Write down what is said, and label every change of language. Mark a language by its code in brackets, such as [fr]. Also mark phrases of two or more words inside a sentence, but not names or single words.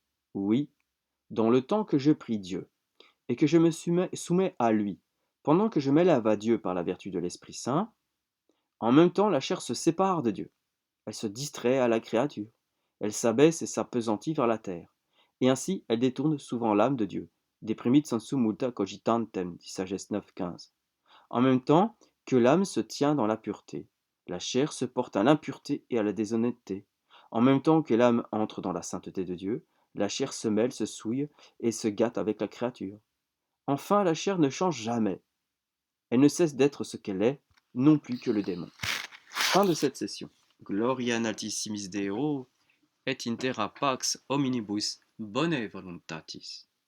[fr] Oui, dans le temps que je prie Dieu et que je me soumets à lui, pendant que je m'élève à Dieu par la vertu de l'Esprit Saint, en même temps la chair se sépare de Dieu. Elle se distrait à la créature. Elle s'abaisse et s'appesantit vers la terre. Et ainsi, elle détourne souvent l'âme de Dieu. [la] Deprimit sensu multa cogitantem, [fr] dit Sagesse 9.15. En même temps que l'âme se tient dans la pureté, la chair se porte à l'impureté et à la déshonnêteté. En même temps que l'âme entre dans la sainteté de Dieu, la chair se mêle, se souille et se gâte avec la créature. Enfin, la chair ne change jamais. Elle ne cesse d'être ce qu'elle est, non plus que le démon. Fin de cette session. [la] Gloria in altissimis Deo, et in terra pax hominibus bone voluntatis.